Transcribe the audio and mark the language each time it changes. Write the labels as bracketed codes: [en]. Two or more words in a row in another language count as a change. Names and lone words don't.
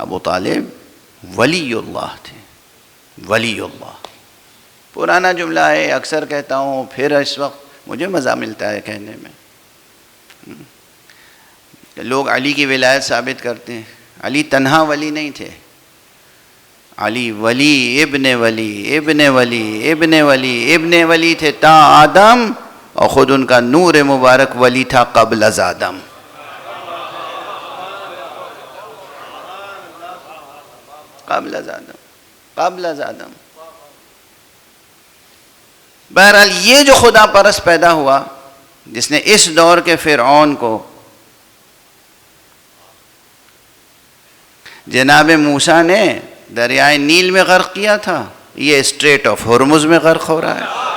[ur] ابو طالب ولی اللہ تھے، ولی اللہ۔ پرانا جملہ ہے، اکثر کہتا ہوں، پھر اس وقت مجھے مزہ ملتا ہے کہنے میں کہ لوگ علی کی ولایت ثابت کرتے ہیں۔ علی تنہا ولی نہیں تھے، علی ولی ابن ولی ابن ولی ابن ولی ابن ولی تھے تا آدم، اور خود ان کا نور مبارک ولی تھا قبل از آدم۔ قبل از آدم، قبل از آدم۔ بہرحال یہ جو خدا پرست پیدا ہوا جس نے اس دور کے فرعون کو جناب موسیٰ نے دریائے نیل میں غرق کیا تھا، یہ اسٹریٹ آف ہرمز میں غرق ہو رہا ہے۔